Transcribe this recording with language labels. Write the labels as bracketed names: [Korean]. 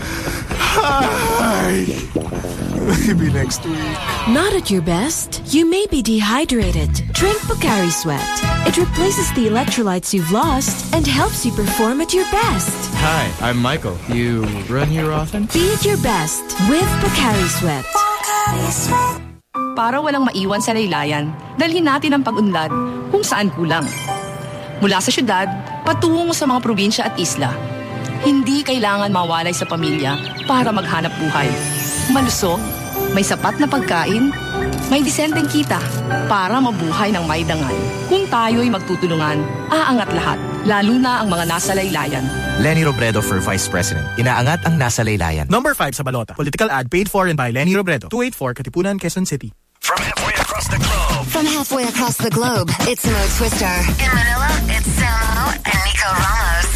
[English] Hi. Maybe next week. Not at your best? You may be dehydrated. Drink Pocari Sweat. It replaces the electrolytes you've lost and helps you perform at your best. Hi, I'm Michael. You run here often? Be at your best with Pocari Sweat. Pocari Sweat. [Filipino] Para walang maiwan sa laylayan, dalhin natin ang pag-unlad kung saan kulang. Mula sa syudad, patungo sa mga probinsya at isla. Hindi kailangan mawalay sa pamilya para maghanap buhay. Malusog, may sapat na pagkain, may disenteng kita para mabuhay ng may dangal. Kung tayo'y magtutulungan, aangat lahat, lalo na ang mga nasa laylayan. [English] Lenny Robredo for Vice President. [Filipino] Inaangat ang nasa laylayan. Number 5 sa balota. [English] Political ad paid for and by Lenny Robredo. 284 Katipunan, Quezon City. From halfway across the globe. From halfway across the globe, it's Mo Twister. In Manila, it's Samo and Nico Ramos.